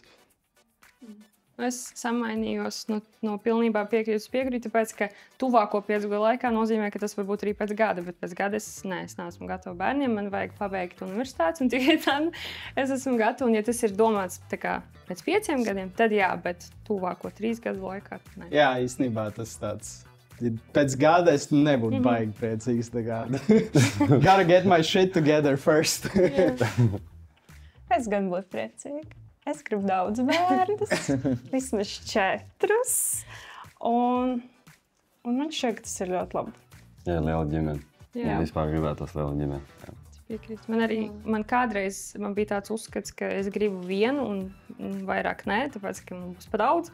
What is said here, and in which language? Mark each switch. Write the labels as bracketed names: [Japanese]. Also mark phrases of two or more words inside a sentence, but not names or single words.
[Latvian] Es samainījos no pilnībā piekrītu, tāpēc, ka tuvāko 5 gadu laikā nozīmē, ka tas var būt arī pēc gada, bet pēc gada es neesmu gatava bērniem, man vajag pabeigt universitātes, un tikai tad es esmu gatava, un ja tas ir domāts tā kā pēc 5 gadiem, tad jā, bet tuvāko 3 gadu laikā ne. Jā, īstenībā tas tāds. Pēc gada es nebūtu baigi priecīgs. [English] Gotta get my shit together first. [Latvian] Es gan būtu priecīga. Es gribu daudz bērnus, vismaz 4. Un man šķiet, ka tas ir ļoti labi. Jā, liela ģimene. Jā. Man vispār gribētos liela ģimene. Jā. Piekrīt. Man kādreiz bija tāds uzskats, ka es gribu vienu un vairāk nē, tāpēc, ka man būs pa daudz.